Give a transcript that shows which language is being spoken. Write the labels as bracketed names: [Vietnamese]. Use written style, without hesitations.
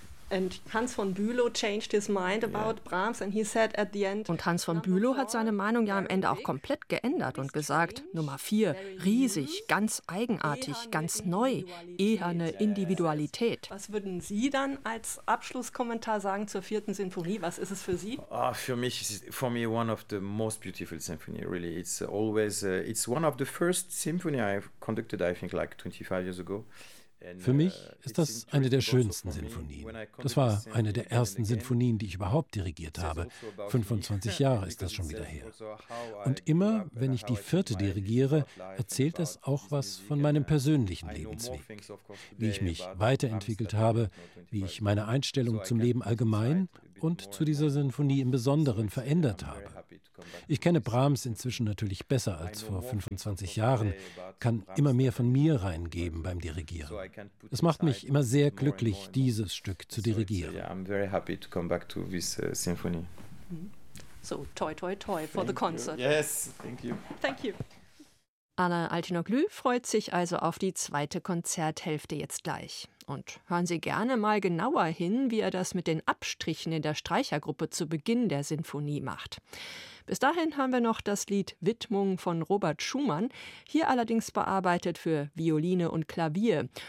[English] And Hans von Bülow changed his mind about Brahms and he said at the end. [German] Und Hans von Bülow hat seine Meinung ja am Ende auch komplett geändert und gesagt, Nummer 4, riesig, ganz eigenartig, ganz neu, eherne Individualität. Was würden Sie dann als Abschlusskommentar sagen zur vierten Sinfonie? Was ist es für Sie? [English] Ah, [German] für mich ist [English] for me one of the most beautiful symphony really. It's always it's one of the first symphony I conducted I think like 25 years ago. [German] Für mich ist das eine der schönsten Sinfonien. Das war eine der ersten Sinfonien, die ich überhaupt dirigiert habe. 25 Jahre ist das schon wieder her. Und immer, wenn ich die vierte dirigiere, erzählt das auch was von meinem persönlichen Lebensweg. Wie ich mich weiterentwickelt habe, wie ich meine Einstellung zum Leben allgemein und zu dieser Sinfonie im Besonderen verändert habe. Ich kenne Brahms inzwischen natürlich besser als vor 25 Jahren, kann immer mehr von mir reingeben beim Dirigieren. Es macht mich immer sehr glücklich, dieses Stück zu dirigieren. [English] I'm very happy to come back to this symphony. So, toi toi toi for the concert. Yes, thank you. Thank you. [German] Anna Altinoglu freut sich also auf die zweite Konzerthälfte jetzt gleich. Und hören Sie gerne mal genauer hin, wie er das mit den Abstrichen in der Streichergruppe zu Beginn der Sinfonie macht. Bis dahin haben wir noch das Lied Widmung von Robert Schumann, hier allerdings bearbeitet für Violine und Klavier.